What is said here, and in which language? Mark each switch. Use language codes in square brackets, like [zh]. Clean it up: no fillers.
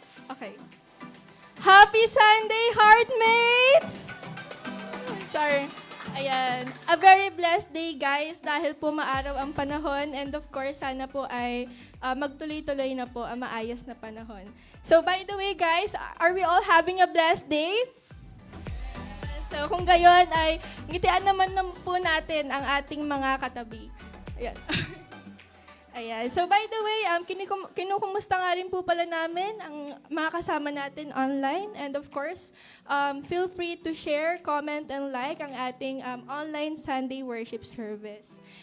[en] Okay. Happy Sunday, Heartmates! Char. Ayan. A very blessed day, guys, [tl] dahil po maaraw ang panahon and of course, sana po ay magtuloy-tuloy na po ang maayos na panahon. [en] So, by the way, guys, are we all having a blessed day? [tl] So, kung gayon ay ngitian naman po natin ang ating mga katabi. Ayan. Ayan. [en] So, by the way, [tl] kinukumusta nga rin po pala namin ang mga kasama natin online. [en] And of course, feel free to share, comment, and like [tl] ang ating [en] online Sunday worship service.